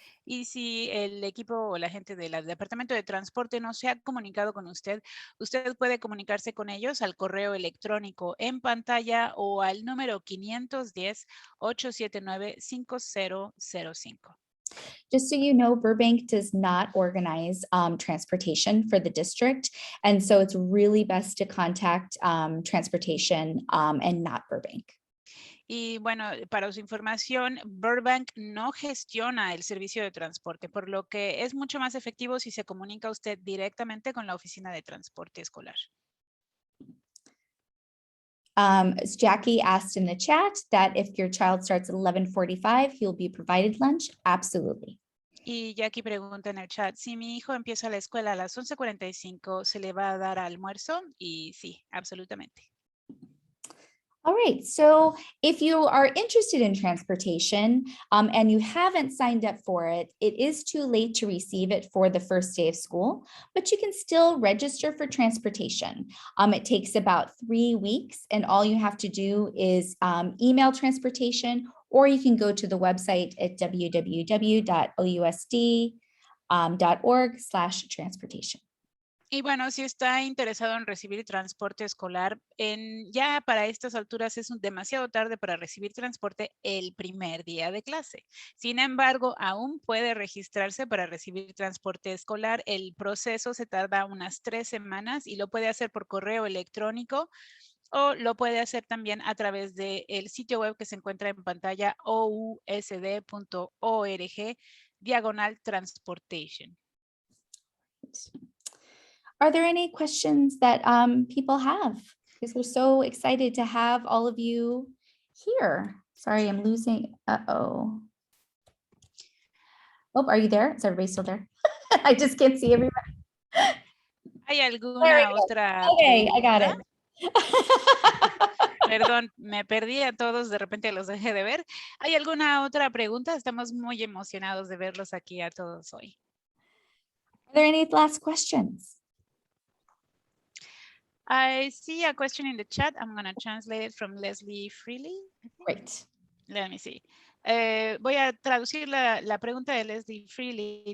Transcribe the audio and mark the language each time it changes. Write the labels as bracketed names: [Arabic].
[Spanish] Y si el equipo o la gente del Departamento de Transporte no se ha comunicado con usted, usted puede comunicarse con ellos al correo electrónico en pantalla o al número 510-879-5005. [English] Just so you know, Burbank does not organize transportation for the district. And so it's really best to contact transportation and not Burbank. [Spanish] Y bueno, para su información, Burbank no gestiona el servicio de transporte, por lo que es mucho más efectivo si se comunica usted directamente con la oficina de transporte escolar. [English] Jackie asked in the chat that if your child starts at 11:45, he'll be provided lunch. Absolutely. [Spanish] Y Jackie pregunta en el chat, si mi hijo empieza la escuela a las 11:45, ¿se le va a dar almuerzo? Y sí, absolutamente. [English] All right, so if you are interested in transportation and you haven't signed up for it, it is too late to receive it for the first day of school, but you can still register for transportation. It takes about 3 weeks, and all you have to do is email transportation or you can go to the website at www.ousd.org/transportation. [Spanish] Y bueno, si está interesado en recibir transporte escolar, ya para estas alturas es demasiado tarde para recibir transporte el primer día de clase. Sin embargo, aún puede registrarse para recibir transporte escolar. El proceso se tarda unas 3 semanas y lo puede hacer por correo electrónico o lo puede hacer también a través del sitio web que se encuentra en pantalla ousd.org/transportation. [English] Are there any questions that people have? Because we're so excited to have all of you here. Sorry, I'm losing. Oh, are you there? Is everybody still there? I just can't see everybody. [Spanish] ¿Hay alguna otra [English] Okay, I got [Spanish] pregunta? [English] it. [Spanish] Perdón, me perdí a todos, de repente los dejé de ver. ¿Hay alguna otra pregunta? Estamos muy emocionados de verlos aquí a todos hoy. [English] Are there any last questions? I see a question in the chat. I'm going to translate it from Leslie Freely. Great. Let me see. [Spanish] Voy a traducir la pregunta de Leslie Freely.